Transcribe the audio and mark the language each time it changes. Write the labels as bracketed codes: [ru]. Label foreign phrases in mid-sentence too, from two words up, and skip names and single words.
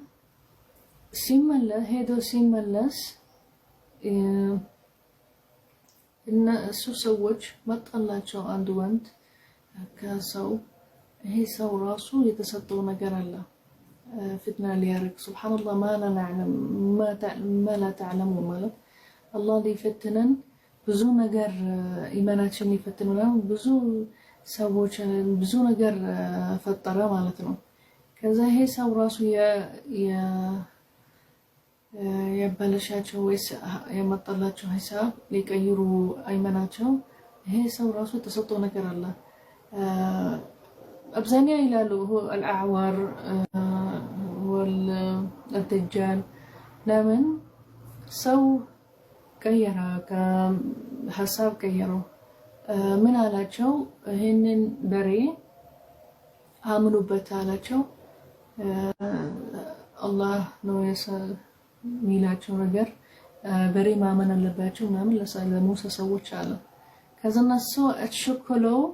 [am] ሲመለስ እነሱ ሰዎች መጣላቸው አንድ ወንድ ከሰው ይሄ ሰው ራሱ የተሰጠው ነገር አለ ፍትና ሊያርግ ሱብሃንአላህ [ar] ما لا تعلمون [am] ማለት አላህ ሊፈትነን ብዙ ነገር ኢማናችን ሊፈትነን ብዙ ሰዎች ብዙ ነገር ፈጠረ ማለት ነው። ከዛ ይሄ ሰው ራሱ የባለሻቸው ወይስ የመጣላቸው ሂሳብ ሊቀይሩ አይመናቸው ይሄ ሰው ራሱ ተሰጥቶ ነገር አለ። አብዛኛው ይላሉ [ar] الأعور والدجال [am] ለምን ሰው ቀየራ ከሐሳብ ቀየረው ምን አላቸው? ይሄንን በሬ አምኑበት አላቸው። አላህ ነው የሚላቸው ነገር በሬ ማመን አለባቸው ምናምን ለሙሳ ሰዎች አለ። ከዛ እነሱ እሽኮለው